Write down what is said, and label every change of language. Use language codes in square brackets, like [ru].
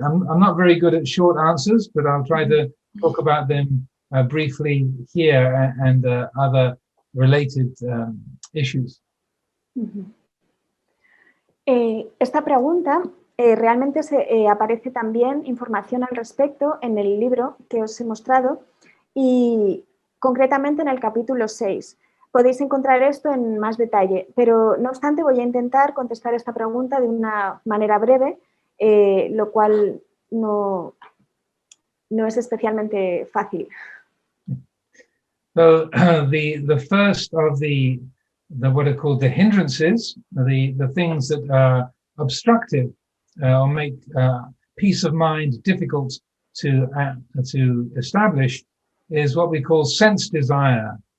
[en] I'm not very good at short answers, but I'll try to talk about them briefly here and other related issues. [es] Esta pregunta realmente aparece también información al respecto en el libro que os he mostrado y concretamente en el capítulo 6. Podéis encontrar esto en más detalle, pero no obstante voy a intentar contestar esta pregunta de una manera breve, lo cual no es especialmente fácil. [en] So the first of the what are called the hindrances, the things that are obstructive or make peace of mind difficult to establish, is what we call sense desire.